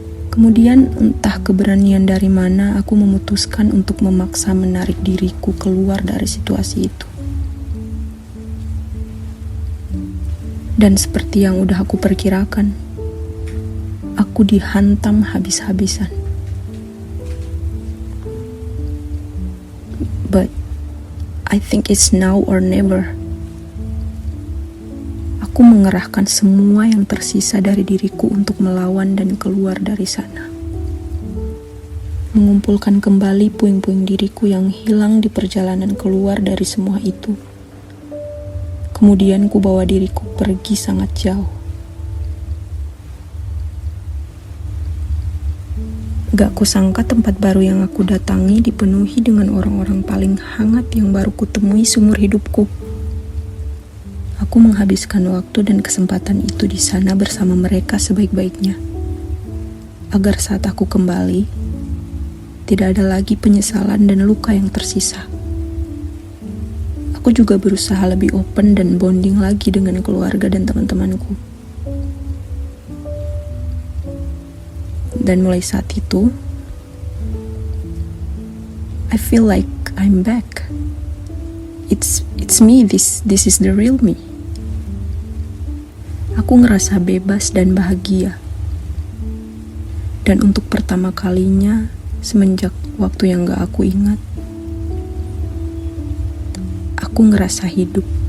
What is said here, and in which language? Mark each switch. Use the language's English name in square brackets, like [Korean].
[Indonesian] Kemudian entah keberanian dari mana aku memutuskan untuk memaksa menarik diriku keluar dari situasi itu. Dan seperti yang udah aku perkirakan, aku dihantam habis-habisan. [English] But I think it's now or never. [Indonesian] Aku mengerahkan semua yang tersisa dari diriku untuk melawan dan keluar dari sana. Mengumpulkan kembali puing-puing diriku yang hilang di perjalanan keluar dari semua itu. Kemudian ku bawa diriku pergi sangat jauh. Gak kusangka tempat baru yang aku datangi dipenuhi dengan orang-orang paling hangat yang baru kutemui seumur hidupku. Aku menghabiskan waktu dan kesempatan itu di sana bersama mereka sebaik-baiknya. Agar saat aku kembali, tidak ada lagi penyesalan dan luka yang tersisa. Aku juga berusaha lebih open dan bonding lagi dengan keluarga dan teman-temanku. Dan mulai saat itu, [English] I feel like I'm back. It's me, this is the real me. [Indonesian] Aku ngerasa bebas dan bahagia. Dan untuk pertama kalinya semenjak waktu yang gak aku ingat, aku ngerasa hidup.